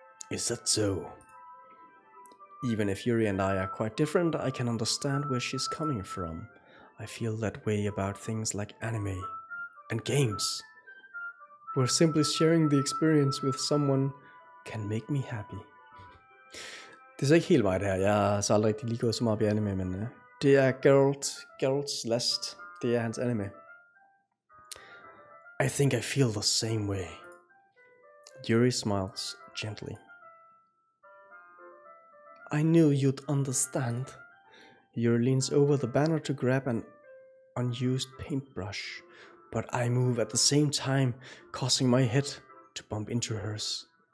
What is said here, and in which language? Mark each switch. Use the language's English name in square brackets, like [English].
[English] Is that so? Even if Yuri and I are quite different, I can understand where she's coming from. I feel that way about things like anime and games, where simply sharing the experience with someone can make me happy. [Danish] Det er så ikke helt mig det her. Jeg har så aldrig rigtig lige gået så meget op i anime, men det er Geralt's Last. Det er hans anime. [English] I think I feel the same way. Yuri smiles gently. I knew you'd understand. Yuri leans over the banner to grab an unused paintbrush, but I move at the same time, causing my head to bump into hers.